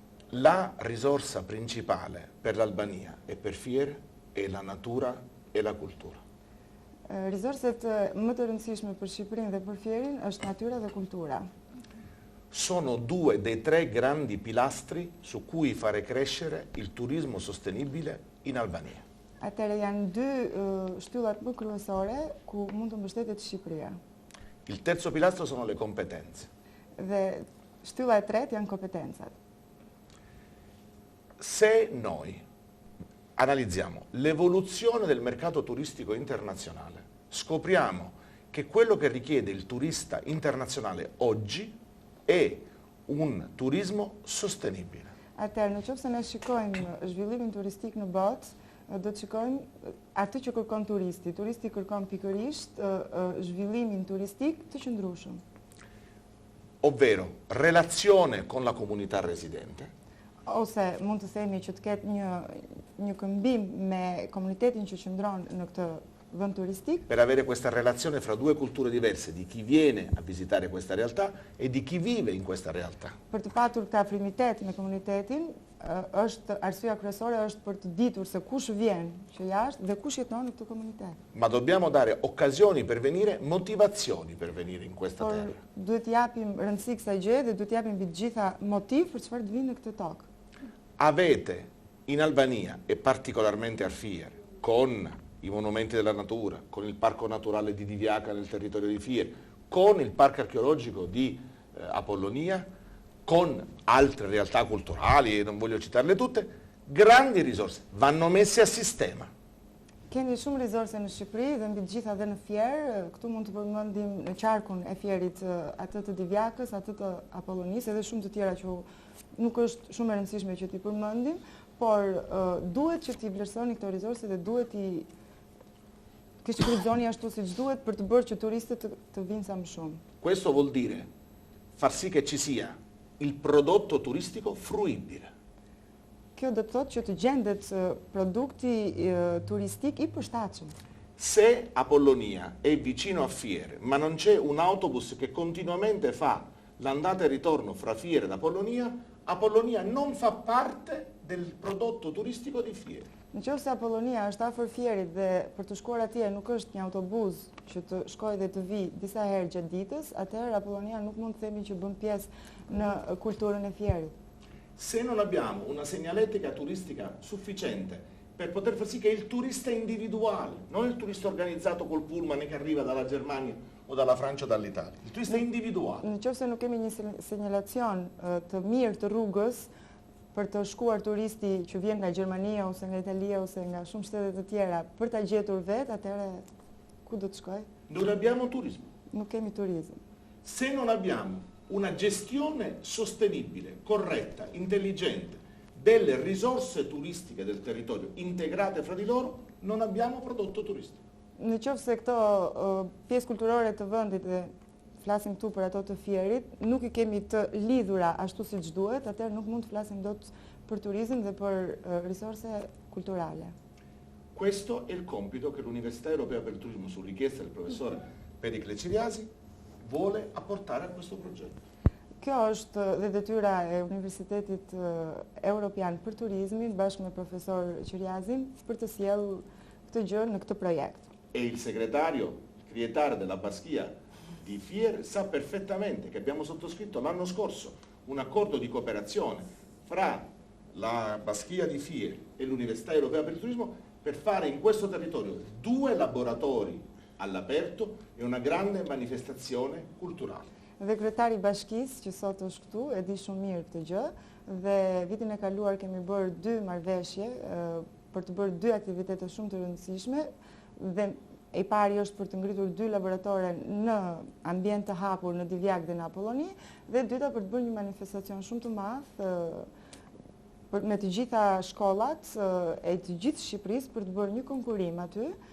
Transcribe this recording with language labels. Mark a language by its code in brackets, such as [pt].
[it] La risorsa principale per l'Albania e per Fier è la natura e la cultura. [sq] Risorset më të rëndësishme për Shqipërinë dhe për Fierin është natyra dhe kultura. [it] Sono due dei tre grandi pilastri su cui fare crescere il turismo sostenibile in Albania. [sq] Atëherë janë dy shtyllat më kryesore ku mund të mbështetet Shqipëria. [it] Il terzo pilastro sono le competenze. [sq] Dhe shtylla e tretë janë kompetencat. [it] Se noi analizziamo l'evoluzione del mercato turistico internazionale, scopriamo che quello che richiede il turista internazionale oggi è un turismo sostenibile. [sq] Atëherë, nëse ne shikojmë zhvillimin turistik në botë, do të shikojmë atë që kërkon turisti. Turisti kërkon pikërisht zhvillimin turistik të qëndrueshëm. [it] Ovvero relazione con la comunità residente. [sq] Ose mund të themi që të ketë një këmbim me komunitetin që qëndron në këtë vend turistik. [it] Per avere questa relazione fra due culture diverse di chi viene a visitare questa realtà e di chi vive in questa realtà. [sq] Per të patur këtë afrimitet me komunitetin arsyeja kryesore është për të ditur se kush vjen që jashtë dhe kush jeton në këtë komunitet. [it] Ma dobbiamo dare occasioni per venire, motivazioni per venire in questa terra. [sq] Duhet japim rëndësi kësaj gjëje dhe duhet japim mbi të gjitha motiv për çfarë të vinë në këtë tokë. [it] Avete in Albania e particolarmente a Fier, con i monumenti della natura, con il parco naturale di Divjaka nel territorio di Fier, con il parco archeologico di Apollonia, con altre realtà culturali, non voglio citarle tutte, grandi risorse, vanno messe a sistema. [sq] Kemi shumë risorse në Shqipëri dhe mbi të gjitha dhe në Fier, këtu mund të përmendim në qarkun e Fierit atë të Divjakës, atë të Apollonisë edhe shumë të tjera që nuk është shumë e rëndësishme që t'i përmendim, por duhet që t'i vlerësoni këto risorse dhe duhet t'i shfrytëzoni ashtu siç duhet për të bërë që turistët të vinë sa më shumë. [it] Questo vuol dire far sì che ci sia il prodotto turistico fruibile. [sq] Kjo do të thotë që të gjendet produkti turistik i përshtatshëm. [it] Se Apollonia è vicino a Fier, ma non c'è un autobus che continuamente fa l'andata e ritorno fra Fier ed Apollonia, Apollonia non fa parte del prodotto turistico di Fier. [sq] Nëse Apollonia është afër Fierit dhe për të shkuar atje nuk është një autobus që të shkojë dhe të vi disa herë gjatë ditës, atëherë Apollonia nuk mund të themi që bën pjesë në kulturën e Fierit. [it] Se non abbiamo una segnaletica turistica sufficiente per poter far sì che il turista individuale, non il turista organizzato col pullman che arriva dalla Germania o dalla Francia o dall'Italia, il turista individuale. [sq] Nëse nuk kemi një segnalacion të mirë të rrugës për të shkuar turisti që vjen nga Gjermania ose nga Italia ose nga shumë shtete të tjera për ta gjetur vetë, atëherë ku do të shkojë? [it] Non abbiamo turismo. [sq] Nuk kemi turizëm. [it] Se non abbiamo una gestione sostenibile, corretta, intelligente delle risorse turistiche del territorio integrate fra di loro, non abbiamo prodotto turistico. [sq] Nëse këto pjesë kulturore të vendit dhe flasim këtu për ato të Fierit, nuk i kemi të lidhura ashtu siç duhet, atëherë nuk mund të flasim dot për turizëm dhe për risorse kulturale. [it] Questo è il compito che l'Università Europea per il Turismo, su richiesta del professore Pericle Ciriasi, vuole apportare a questo progetto. [sq] Kjo është dhe detyra e Universitetit Europian për Turizmin bashkë me profesor Ciriazin për të sjellë këtë gjë në këtë projekt. [it] E il segretario Crietare della Baschia di Fier sa perfettamente che abbiamo sottoscritto l'anno scorso un accordo di cooperazione fra la Baschia di Fier e l'Università Europea per il Turismo per fare in questo territorio 2 laboratori all'aperto e una grande manifestazione culturale. [sq] Dhe kryetari i bashkisë që sot është këtu e di shumë mirë këtë gjë dhe vitin e kaluar kemi bërë 2 marrëveshje për të bërë 2 aktivitete shumë të rëndësishme dhe e pari është për të ngritur 2 laboratore në ambient të hapur në Divjak dhe në Apolloni dhe dyta për të bërë një manifestacion shumë të madh me të gjitha shkollat e të gjithë Shqipërisë për të bërë një konkurim aty.